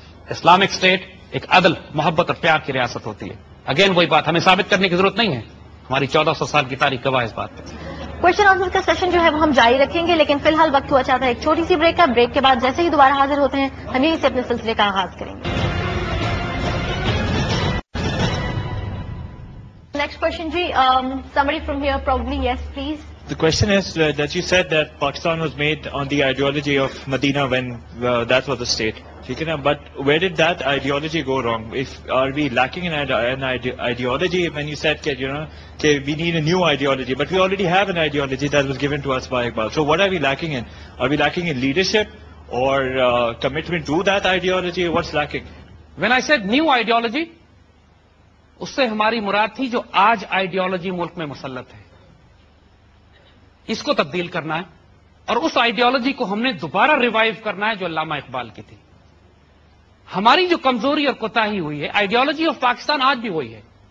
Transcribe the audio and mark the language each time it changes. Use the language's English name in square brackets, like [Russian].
[Urdu] Islamic state ایک عدل، محبت اور پیار کی ریاست ہوتی ہے. اگین وہی بات، ہمیں ثابت کرنے کی ضرورت نہیں ہے، ہماری 1400 سال کی تاریخ گواہ اس بات پہ. کوشچن آنسر کا سیشن جو ہے وہ ہم جاری رکھیں گے، لیکن فی الحال وقت ہوا چاہتا ہے ایک چھوٹی سی بریک کا. بریک کے بعد جیسے ہی دوبارہ حاضر ہوتے ہیں ہم یہیں سے اپنے سلسلے کا آغاز کریں گے. [English] Next question جی، somebody from here probably, yes please. The question is that you said that Pakistan was made on the ideology of Medina when that was the state. But where did that ideology go wrong? Are we lacking in an ideology when you said that we need a new ideology, but we already have an ideology that was given to us by Iqbal. So what are we lacking in? Are we lacking in leadership or commitment to that ideology? What's lacking? When I said new ideology, [Urdu] اس سے ہماری مراد تھی جو آج ideology ملک میں مسلط ہے، اس کو تبدیل کرنا ہے اور اس آئیڈیالوجی کو ہم نے دوبارہ ریوائیو کرنا ہے جو علامہ اقبال کی تھی. ہماری جو کمزوری اور کوتاہی ہوئی ہے، آئیڈیالوجی آف پاکستان آج بھی وہی ہے.